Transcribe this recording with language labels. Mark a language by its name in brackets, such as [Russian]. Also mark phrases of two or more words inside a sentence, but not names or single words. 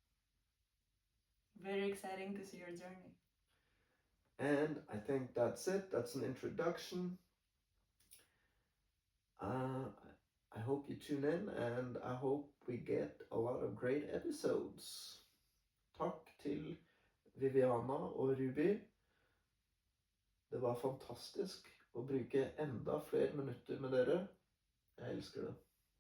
[English] Very exciting to see your journey. And I think that's it. That's an introduction. I hope you tune in, and I hope we get a lot of great episodes. [Norwegian] Takk til Viviana og Ruby. Det var fantastisk å bruke enda flere minutter med dere. Jeg elsker det.